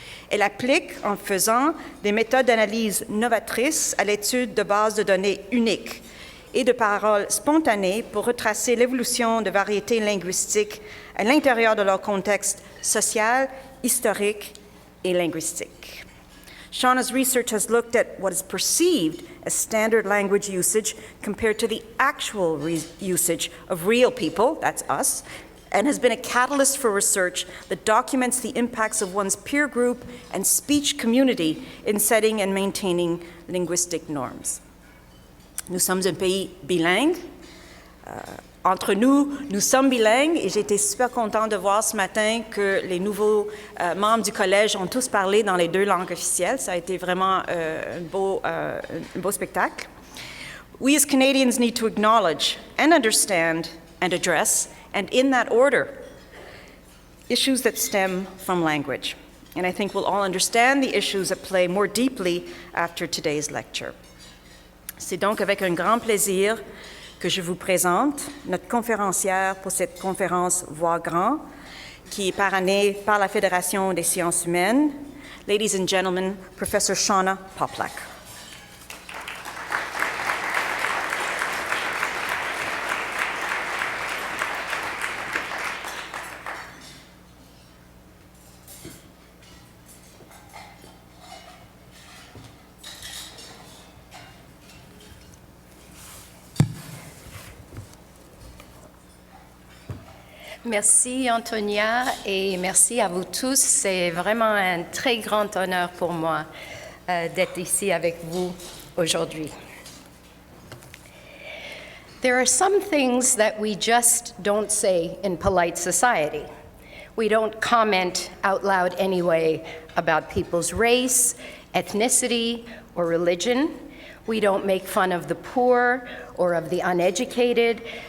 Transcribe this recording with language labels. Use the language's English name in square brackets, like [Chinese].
[French] Elle applique, en faisant, des méthodes d'analyse novatrices à l'étude de bases de données uniques et de paroles spontanées pour retracer l'évolution de variétés linguistiques à l'intérieur de leur contexte social, historique et linguistique. [English] Shauna's research has looked at what is perceived as standard language usage compared to the actual usage of real people, that's us, and has been a catalyst for research that documents the impacts of one's peer group and speech community in setting and maintaining linguistic norms. [French] Nous sommes un pays bilingue. Entre nous, nous sommes bilingues et j'ai été super contente de voir ce matin que les nouveaux membres du collège ont tous parlé dans les 2 langues officielles. Ça a été vraiment un beau spectacle. [English] We as Canadians need to acknowledge and understand and address, and in that order, issues that stem from language. And I think we'll all understand the issues at play more deeply after today's lecture. [French] C'est donc avec un grand plaisir que je vous présente notre conférencière pour cette conférence Voir grand, qui est parrainée par la Fédération des sciences humaines. [English] Ladies and gentlemen, Professor Shauna Poplack. [French] Merci Antonia et merci à vous tous. C'est vraiment un très grand honneur pour moi d'être ici avec vous aujourd'hui. [English] There are some things that we just don't say in polite society. We don't comment out loud anyway about people's race, ethnicity, or religion. We don't make fun of the poor or of the uneducated.